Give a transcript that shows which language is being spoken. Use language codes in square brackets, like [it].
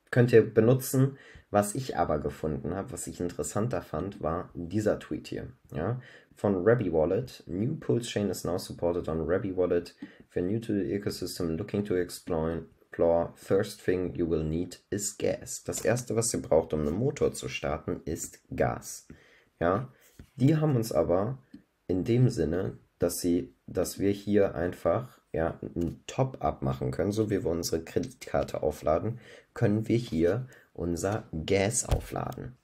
[de] Könnt ihr benutzen. Was ich aber gefunden habe, was ich interessanter fand, war dieser Tweet hier. Ja, von Rabby Wallet. [en] New Pulse Chain is now supported on Rabby Wallet. If you're new to the ecosystem looking to explore, first thing you will need is gas. [de] Das erste, was ihr braucht, um einen Motor zu starten, ist Gas. Ja, die haben uns aber in dem Sinne, dass wir hier einfach ja ein Top-up machen können, so wie wir unsere Kreditkarte aufladen, können wir hier unser Gas aufladen.